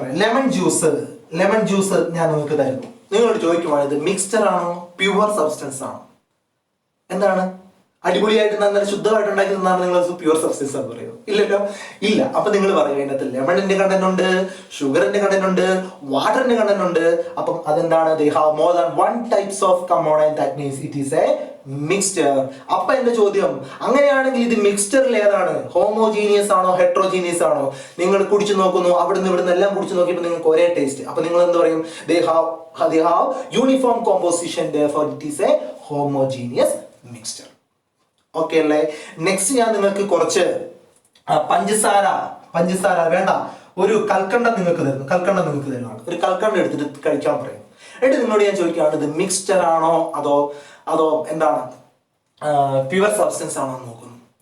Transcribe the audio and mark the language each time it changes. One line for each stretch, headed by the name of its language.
Malayalam: Lemon juice ഞാൻ നിങ്ങൾക്ക് തരുന്നു. നിങ്ങളോട് ചോദിക്കുവാണ്, ഇത് മിക്സ്ചർ ആണോ പ്യുവർ സബ്സ്റ്റൻസ് ആണോ? എന്താണ്? അടിപൊളിയായിട്ട് നല്ല ശുദ്ധമായിട്ട് ഉണ്ടാക്കി തന്നാണ് നിങ്ങൾ പ്യുവർ സബ്സ്റ്റൻസ് എന്ന് പറയുന്നത്? ഇല്ലല്ലോ, ഇല്ല. അപ്പൊ നിങ്ങൾ പറയും അതിനകത്ത് ലെമണിന്റെ കണ്ടന്റ് ഉണ്ട്, ഷുഗറിന്റെ കണ്ടന്റ് ഉണ്ട്, വാട്ടറിന്റെ കണ്ടന്റ് ഉണ്ട്. അപ്പം അതെന്താണ്?
English: they have more than one types of component, that means it is a mixture.
Malayalam: അപ്പൊ എന്റെ ചോദ്യം, അങ്ങനെയാണെങ്കിൽ ഇത് മിക്സ്ചറിൽ ഏതാണ്? ഹോമോജീനിയസ് ആണോ ഹെട്രോജീനിയസ് ആണോ? നിങ്ങൾ കുടിച്ചു നോക്കുന്നു, അവിടുന്ന് ഇവിടുന്ന് എല്ലാം കുടിച്ചു നോക്കിയപ്പോൾ നിങ്ങൾക്ക് ഒരേ ടേസ്റ്റ്. അപ്പൊ നിങ്ങൾ എന്ത് പറയും?
English: they have uniform composition, therefore it is a homogeneous mixture.
Malayalam: Okay അല്ലേ? നെക്സ്റ്റ് ഞാൻ നിങ്ങൾക്ക് കുറച്ച് പഞ്ചസാര വേണ്ട, ഒരു കൽക്കണ്ടം നിങ്ങൾക്ക് തരുന്നതാണ്. ഒരു കൽക്കണ്ടം എടുത്തിട്ട് കഴിക്കാൻ പറയും. എന്നിട്ട് നിങ്ങളോട് ഞാൻ ചോദിക്കുകയാണ്, ഇത് മിക്സ്ചർ ആണോ അതോ എന്താണ് പ്യുവർ സബ്സ്റ്റൻസ് ആണോ എന്ന് നോക്കുന്നു.